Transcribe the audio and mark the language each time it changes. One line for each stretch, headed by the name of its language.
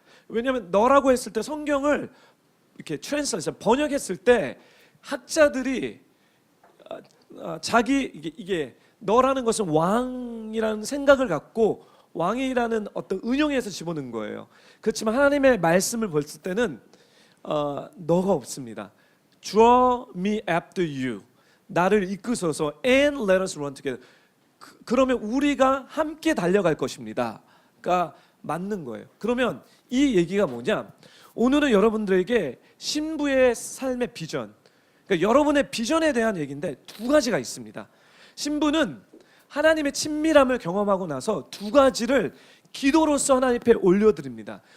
Korean: 왜냐하면 너라고 했을 때 성경을 이렇게 트랜스레이션 번역했을 때 학자들이 자기 이게 너라는 것은 왕이라는 생각을 갖고 왕이라는 어떤 은용에서 집어넣은 거예요. 그렇지만 하나님의 말씀을 볼 때는 너가 없습니다.
English: Draw me after you.
Korean: 나를 이끄소서
English: and let us run together.
Korean: 그러면 우리가 함께 달려갈 것입니다. 가 맞는 거예요. 그러면 이 얘기가 뭐냐? 오늘은 여러분들에게 신부의 삶의 비전, 그러니까 여러분의 비전에 대한 얘기인데 두 가지가 있습니다. 신부는 하나님의 친밀함을 경험하고 나서 두 가지를 기도로서 하나님 앞에 올려드립니다.